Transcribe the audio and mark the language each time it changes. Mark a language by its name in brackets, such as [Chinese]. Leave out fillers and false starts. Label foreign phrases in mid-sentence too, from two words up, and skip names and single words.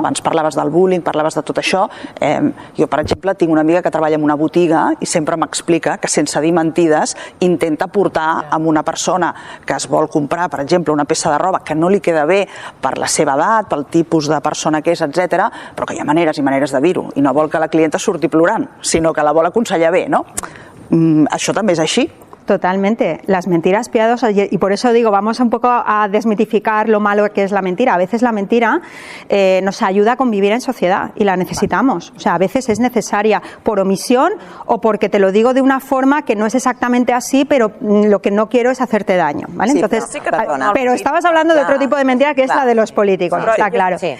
[Catalan] Abans parlaves del bullying, parlaves de tot això. Jo, per exemple, tinc una amiga que treballa en una botiga i sempre m'explica que sense dir mentides intenta portar a una persona que es vol comprar, per exemple, una peça de roba que no li queda bé per la seva edat, pel tipus de persona que és, etc., però que hi ha maneres i maneres de dir-ho i no vol que la clienta surti plorant, sinó que la vol aconsellar bé, no? Això també és així. [Spanish] Totalmente, las mentiras piadosas, y por eso digo, vamos un poco a desmitificar lo malo que es la mentira. A veces la mentira nos ayuda a convivir en sociedad y la necesitamos. O sea, a veces es necesaria por omisión o porque te lo digo de una forma que no es exactamente así, pero lo que no quiero es hacerte daño, ¿vale? Sí, entonces, pero estabas hablando de otro tipo de mentira que es la de los políticos, [Catalan] està claro. Sí.